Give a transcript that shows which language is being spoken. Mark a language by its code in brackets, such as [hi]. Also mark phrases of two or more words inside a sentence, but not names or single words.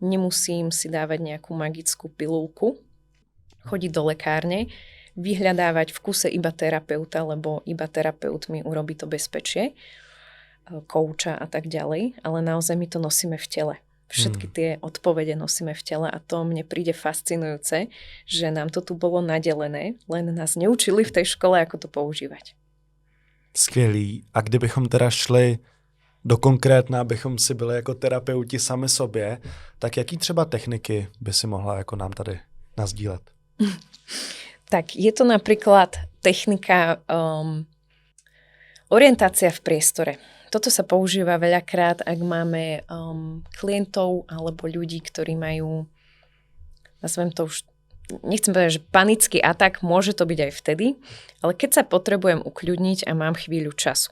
[sk] nemusím si dávať nejakú magickú pilulku, chodiť do lekárne, vyhľadávať v kuse iba terapeuta, lebo iba terapeut mi urobí to bezpečie, kouča a tak ďalej, ale naozaj my to nosíme v tele. Všetky tie odpovede nosíme v tele a to mne príde fascinujúce, že nám to tu bolo nadelené, len nás neučili v tej škole, ako to používať. [cs] Skvělý. A kdybychom teda šli do konkrétna, abychom si byli jako terapeuti sami sobě, tak jaký třeba techniky by si mohla jako nám tady nazdílet? [sk] Tak je to napríklad technika orientácia v priestore. Toto sa používa veľakrát, ak máme klientov alebo ľudí, ktorí majú, nazvem to už, nechcem povedať, že panický atak, môže to byť aj vtedy, ale keď sa potrebujem ukľudniť a mám chvíľu času.